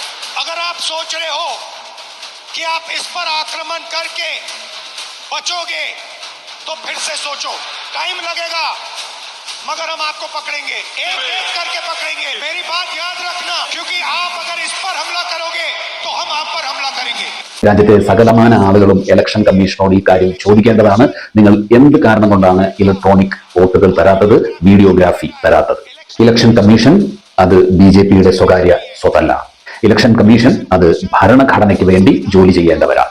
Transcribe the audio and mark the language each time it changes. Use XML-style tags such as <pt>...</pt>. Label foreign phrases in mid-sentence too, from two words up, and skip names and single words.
<hi>अगर आप सोच रहे हो कि आप इस पर आक्रमण करके बचोगे तो फिर से सोचो, टाइम लगेगा मगर हम आपको पकड़ेंगे, एक एक करके पकड़ेंगे। मेरी बात याद रखना, क्योंकि आप अगर इस पर हमला करोगे तो हम आप पर हमला करेंगे।</hi> <ml>രാജ്യത്തെ സകലമാന ആളുകളും ഇലക്ഷൻ കമ്മീഷനോട് ഈ കാര്യം ചോദിക്കേണ്ടതാണ്. നിങ്ങൾ എന്ത് കാരണം കൊണ്ടാണ് ഇലക്ട്രോണിക് വോട്ടുകൾ തരാത്തത്, വീഡിയോഗ്രാഫി തരാത്തത്? ഇലക്ഷൻ കമ്മീഷൻ അത് BJPയുടെ സ്വകാര്യ സ്വത്തല്ല. ഇലക്ഷൻ കമ്മീഷൻ അത് ഭരണഘടനയ്ക്ക് വേണ്ടി ജോലി ചെയ്യേണ്ടവരാണ്.</ml>